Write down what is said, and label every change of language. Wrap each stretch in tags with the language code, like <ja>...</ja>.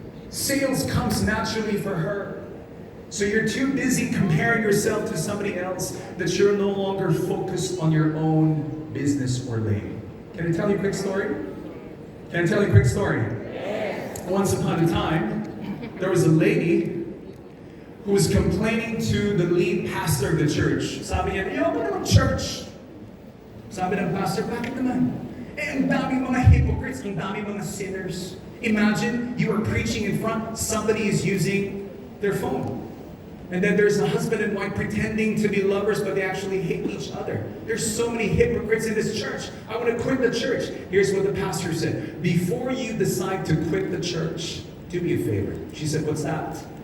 <en>Sales comes naturally for her. So you're too busy comparing yourself to somebody else that you're no longer focused on your own business or lane. Can I tell you a quick story? Can I tell you a quick story? Yes. Once upon a time, there was a lady who was complaining to the lead pastor of the church.</en> <tl>Sabi niya, ayoko naman church. Sabi ng pastor, bakit naman? Ang dami mga hypocrites, ang dami mga sinners.</tl> <en>Imagine you are preaching in front, somebody is using their phone. And then there's a husband and wife pretending to be lovers, but they actually hate each other. There's so many hypocrites in this church. I want to quit the church. Here's what the pastor said. Before you decide to quit the church, do me a favor. She said, what's that?</en>